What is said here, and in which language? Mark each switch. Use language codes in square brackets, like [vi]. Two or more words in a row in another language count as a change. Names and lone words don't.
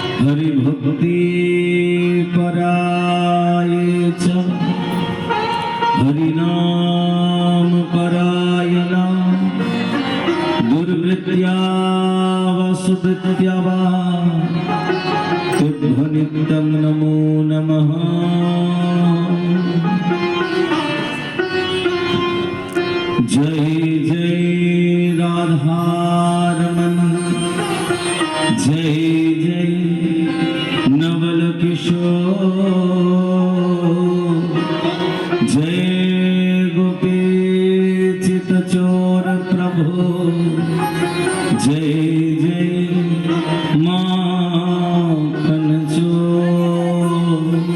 [sa] हरिभक्ति पराये च हरिनाम परायणा दुर्वृत्त्या वसुवृत्त्या वा तुभ्य नित्यं नमो नमः। [hi] जय जय राधारमण जय जय नवल किशोर जय गोपी चितचोर प्रभु जय जय माखन चोर